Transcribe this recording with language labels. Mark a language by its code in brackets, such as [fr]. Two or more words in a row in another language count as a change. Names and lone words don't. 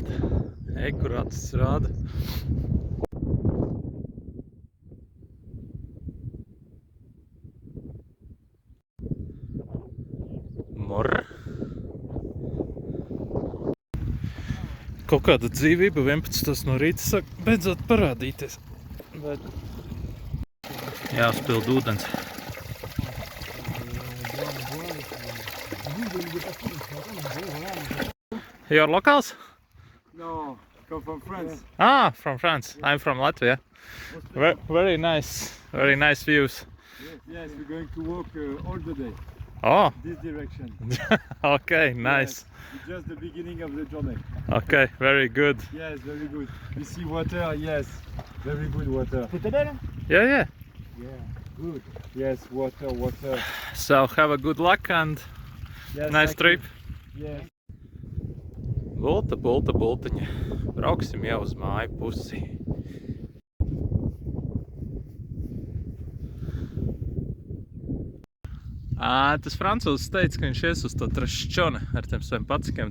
[lv] Kurāts rāda. Mor. Kaut kāda dzīvība 11 no rīta saka beidzot parādīties. Bet jāuzpild ūdens. [en] You're locals? No, come from France. Ah, from France. I'm from Latvia. Very nice views. Yes, we're going to walk all the day. Oh, This direction. okay, nice. Yes, it's just the beginning of the journey. Okay, very good. Yes, very good. You see water? Yes, very good water. Yeah. Yeah, good. Yes, water. So have a good luck and Yes, nice thank trip. you. Yes. [lv] Bultiņa. Brauksim jau uz māju pusi. Tas francūzs teica, ka viņš ies uz to Traščone ar tiem saviem pacikiem.